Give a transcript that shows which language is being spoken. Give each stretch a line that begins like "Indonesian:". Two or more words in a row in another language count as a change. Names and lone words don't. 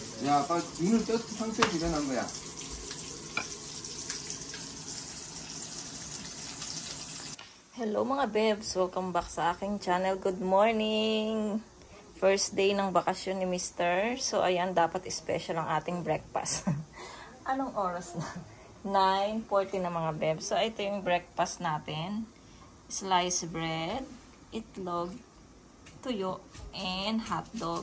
Korean: 야, 빨리 눈을 떴 상태에서 일어난 거야.
Filipino: Hello mga bebs!
English: Welcome back
Filipino: sa aking channel.
English: Good morning! First day
Filipino: ng bakasyon ni Mr. So ayan, dapat special ang ating breakfast. Anong oras na? 9:40 na mga bebs. So ito yung breakfast natin.
English: Sliced bread,
Filipino: itlog, tuyo,
English: and hotdog.